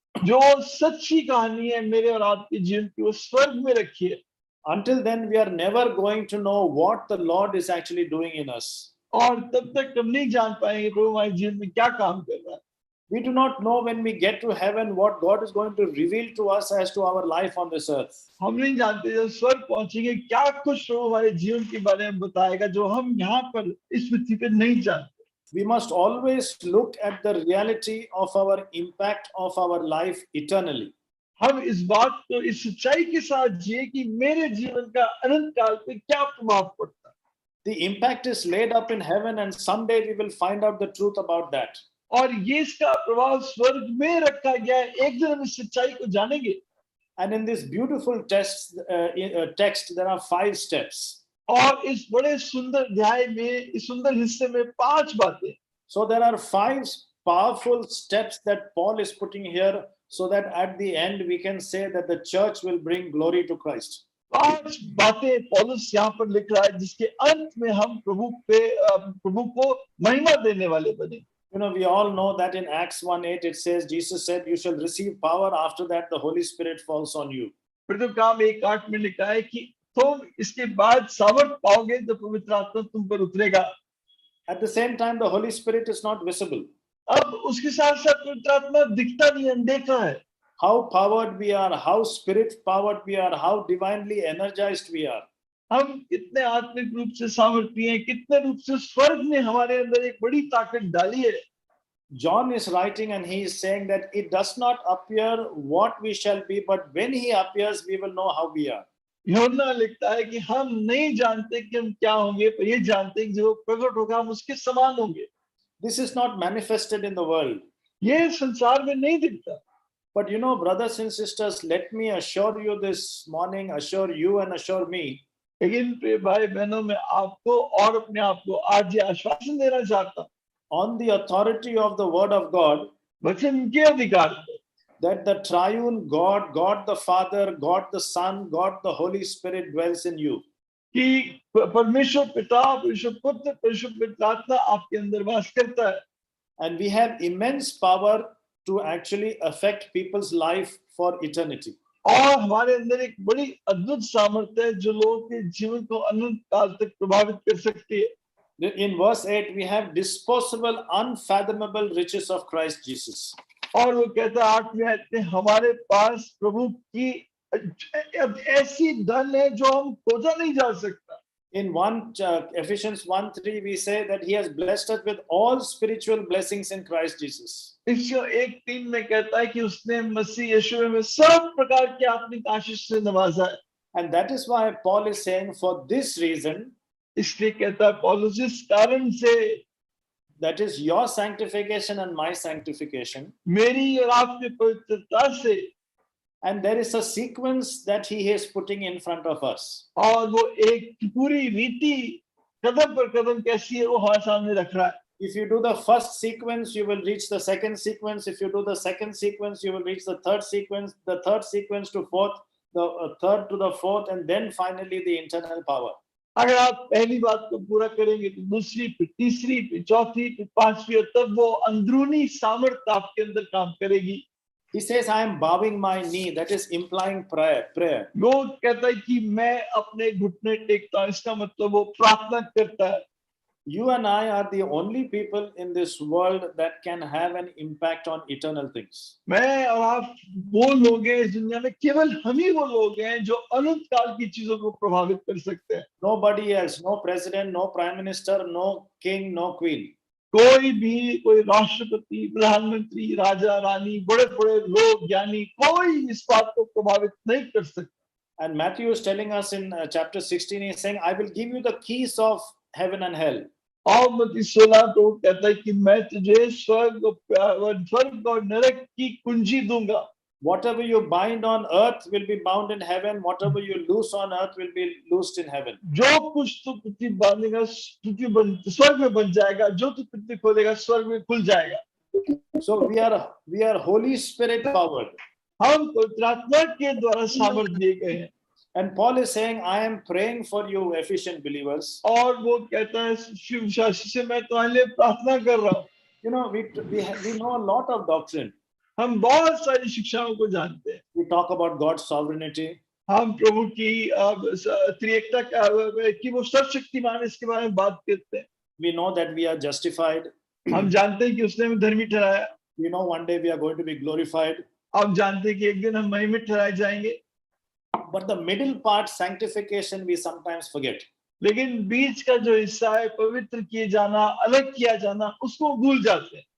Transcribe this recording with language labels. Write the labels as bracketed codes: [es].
[hi] जो सच्ची कहानी है मेरे और आपके जीवन की वो स्वर्ग में रखी है। [en] Until then, we are never going to know what the Lord is actually doing in us. [hi] और तब तक हम नहीं जान पाएंगे प्रभु हमारे जीवन में क्या काम कर रहा है। [en] We do not know when we get to heaven what God is going to reveal to us as to our life on this earth. [hi] हम नहीं जानते जब स्वर्ग पहुंचेंगे क्या कुछ प्रभु हमारे जीवन के बारे में बताएगा जो हम यहाँ पर इस पृथ्वी पे नहीं जानते। [en] We must always look at the reality of our impact of our life eternally. [hi] हम इस बात को इस सच्चाई के साथ जिए कि मेरे जीवन का अनंत काल पे क्या प्रभाव पड़ता है। [en] The impact is laid up in heaven, and someday we will find out the truth about that. [hi] और ये इसका प्रभाव स्वर्ग में रखा गया है, एक दिन हम इस सच्चाई को जानेंगे। [en] And in this beautiful text, there are 5 steps. [hi] और इस बड़े सुंदर अध्याय में इस सुंदर हिस्से में 5 बातें। [en] So there are 5 powerful steps that Paul is putting here, so that at the end we can say that the church will bring glory to Christ. [hi] 5 बातें पौलुस यहाँ पर लिख रहा है जिसके अंत में हम प्रभु को महिमा देने वाले बने। [en] You know, we all know that in Acts 1:8 it says, Jesus said, you shall receive power, after that the Holy Spirit falls on you. [hi] प्रथम काम 1:8 में लिखा है कि तुम इसके बाद सामर्थ पाओगे जब पवित्र आत्मा तुम पर उतरेगा। [en] At the same time, the Holy Spirit is not visible. [hi] अब उसके साथ साथ पवित्र आत्मा दिखता नहीं, अनदेखा है। [en] How powered we are, how spirit powered we are, how divinely energized we are. [hi] हम कितने आत्मिक रूप से सामर्थ्य हैं, कितने रूप से स्वर्ग ने हमारे अंदर एक बड़ी ताकत डाली है। [en] John is writing and he is saying that it does not appear what we shall be, but when he appears, we will know how we are. [hi] यूहन्ना लिखता है कि हम नहीं जानते कि हम क्या होंगे, पर ये जानते हैं कि जो प्रकट होगा हम उसके समान होंगे। [en] This is not manifested in the world. [hi] ये संसार में नहीं दिखता। [en] But you know, brothers and sisters, let me assure you this morning, assure you and assure me, [hi] लेकिन प्रिय भाई बहनों मैं आपको और अपने आप को आज ये आश्वासन देना चाहता हूँ, [en] on the authority of the word of God, [hi] वचन के अधिकार पे, [en] that the triune God, God the Father, God the Son, God the Holy Spirit dwells in you. [hi] कि परमेश्वर पिता, परमेश्वर पुत्र, परमेश्वर पवित्र आत्मा आपके अंदर वास करता है। [en] And we have immense power to actually affect people's life for eternity. [hi] और हमारे अंदर एक बड़ी अद्भुत सामर्थ्य है जो लोगों के जीवन को अनंत काल तक प्रभावित कर सकती है। [en] In verse 8, we have disposable, unfathomable riches of Christ Jesus. [hi] और वो कहता है 8वें आयत में, हमारे पास प्रभु की ऐसी धन है जो हम खोजा नहीं जा सकता। [en] In Ephesians 1:3, we say that He has blessed us with all spiritual blessings in Christ Jesus. [hi] इफिसियों 1:3 में कहता है कि उसने मसीह यीशु में सब प्रकार की आत्मिक आशीष से नवाजा है। [en] And that is why Paul is saying, for this reason, [hi] इसलिए कहता है पौलुस, इस कारण से, [en] that is your sanctification and my sanctification. [hi] मेरी और आपकी पवित्रता से, [en] and there is a sequence that He is putting in front of us. [hi] और वो एक पूरी रीति कदम पर कदम कैसी है वो हमारे सामने रख रहा है। [en] If you do the first sequence, you will reach the second sequence. If you do the second sequence, you will reach the third sequence, the third sequence to fourth, the third to the fourth, and then finally the internal power. [hi] अगर आप पहली बात को पूरा करेंगे तो दूसरी, फिर तीसरी, फिर चौथी, फिर पांचवी, और तब वो अंदरूनी सामर्थ्य आपके अंदर काम करेगी। [en] He says, I am bowing my knee. That is implying prayer. [hi] वो कहता है कि मैं अपने घुटने टेकता हूं, इसका मतलब वो प्रार्थना करता है। [en] You and I are the only people in this world that can have an impact on eternal things. [hi] मैं और आप वो लोग हैं इस दुनिया में, केवल हम ही वो लोग हैं जो अनंत काल की चीजों को प्रभावित कर सकते हैं। [en] Nobody else, no president, no prime minister, no king, no queen. [hi] कोई भी, कोई राष्ट्रपति, प्रधानमंत्री, राजा, रानी, बड़े बड़े लोग, ज्ञानी, कोई इस बात को प्रभावित नहीं कर सकता। [en] And Matthew is telling us in chapter 16, he is saying, I will give you the keys of heaven and hell. [hi] और मत्ती 16 तो कहता है कि मैं तुझे स्वर्ग और नरक की कुंजी दूंगा। [en] Whatever you bind on earth will be bound in heaven. Whatever you loose on earth will be loosed in heaven. [hi] जो कुछ तू पृथ्वी बांधेगा स्वर्ग में बन जाएगा, जो तू पृथ्वी खोलेगा स्वर्ग में खुल जाएगा। [en] So we are Holy Spirit powered. [hi] हम पवित्र आत्मा के द्वारा सामर्थ्य दिए गए हैं। [en] And Paul is saying, I am praying for you, efficient believers. [hi] और वो कहता है शिव विश्वासी से मैं तुम्हारे लिए प्रार्थना कर रहा हूँ। [en] You know, we know a lot of doctrine. [hi] हम बहुत सारी शिक्षाओं को जानते हैं। [en] We talk about God's sovereignty. [hi] हम प्रभु की त्रिएकता की वो सर्वशक्तिमान, इसके बारे में बात करते हैं। [en] We know that we are justified. [hi] हम जानते हैं कि उसने हमें धर्मी ठहराया। [en] We know one day we are going to be glorified. [hi] हम जानते हैं कि एक दिन हम महिमित ठहराए जाएंगे। [en] But the middle part, sanctification, we sometimes forget. [hi] लेकिन बीच का जो हिस्सा है, पवित्र किए जाना, अलग किया जाना, उसको भूल जाते हैं।